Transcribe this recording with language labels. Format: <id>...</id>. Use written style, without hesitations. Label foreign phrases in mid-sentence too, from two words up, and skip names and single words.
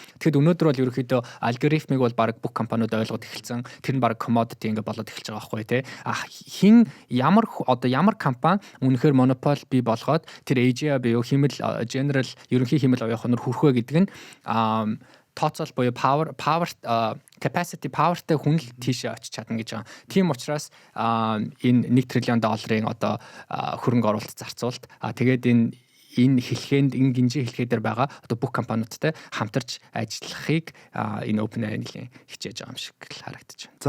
<mn>Тэгэхэд өнөөдөр бол ерөөхдөө алгоритмыг бол баг бүх компаниуд ойлгоод эхэлсэн. Тэр нь баг commodity ингээ болоод эхэлж байгаа байхгүй тий. Хин ямар компани үнэхээр монопол бий болгоод тэр AGI буюу хиймэл general ерөнхий хиймэл оюун ухаанаар хүрэх вэ гэдэг нь тооцоол буюу</mn> <en>power capacity</en> <mn>powerтэй хүн л тийшээ очиж чадна гэж байгаа. Тийм учраас энэ $1 триллион одоо хөрөнгө оруулалт зарцуулалт тэгээд энэ хэлхээнд энэ гинжин хэлхээ дээр байгаа одоо бүх компаниудтай хамтарч ажиллахыг энэ OpenAI нэлийн хичээж байгаа юм шиг л харагдаж байна.</mn>